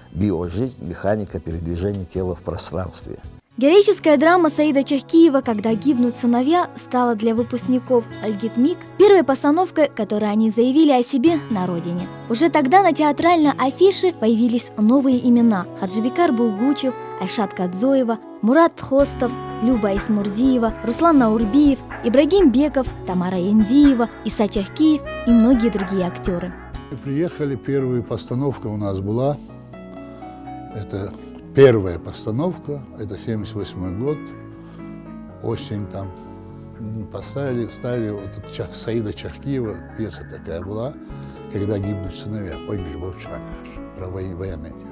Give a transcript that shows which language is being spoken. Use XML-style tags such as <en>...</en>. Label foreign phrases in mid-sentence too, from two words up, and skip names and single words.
<ru>Биожизнь, механика передвижения тела в пространстве. Героическая драма Саида Чахкиева «Когда гибнут сыновья» стала для выпускников Альгитмик первой постановкой, которой они заявили о себе на родине. Уже тогда на театральной афише появились новые имена: Хаджибекар Булгучев, Айшат Кадзоева, Мурат Тхостов, Люба Исмурзиева, Руслан Наурбиев, Ибрагим Беков, Тамара Яндиева, Иса Чахкиев и многие другие актеры. Приехали, первая постановка у нас была. Это первая постановка, это 78 год, осень там. Ставили вот этот Саида Чахкиева, пьеса такая была, «Когда гибнут сыновья», про военные темы.</ru>